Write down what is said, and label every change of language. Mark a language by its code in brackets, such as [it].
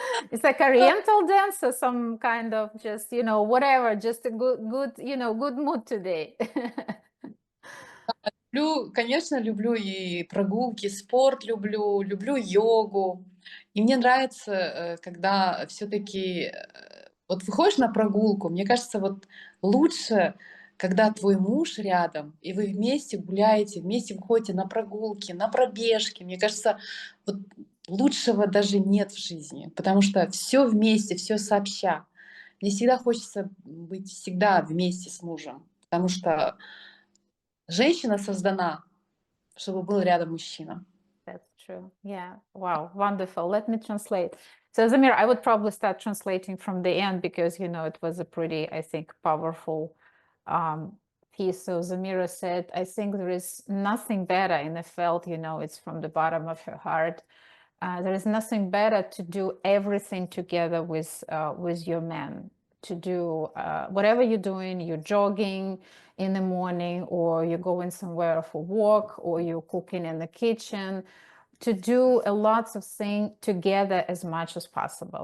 [en] It's like oriental dance, or some kind of just, whatever, just a good mood today. [ru] Люблю, конечно, люблю и прогулки, спорт люблю, люблю йогу. И мне нравится, когда все-таки вот выходишь на прогулку, мне кажется, вот лучше, когда твой муж рядом, и вы вместе гуляете, вместе выходите на прогулки, на пробежки. Мне кажется, вот лучшего даже нет в жизни, потому что все вместе, все сообща. Мне всегда хочется быть всегда вместе с мужем, потому что женщина создана, чтобы был рядом мужчина. [en] That's true. Yeah. Wow. Wonderful. Let me translate. So Zamir, I would probably start translating from the end, because it was a pretty, I think, powerful piece. So Zamira said, I think there is nothing better, and I felt, it's from the bottom of her heart. There is nothing better to do everything together with your man, to do whatever you're doing, you're jogging in the morning, or you're going somewhere for a walk, or you're cooking in the kitchen, to do a lots of things together as much as possible.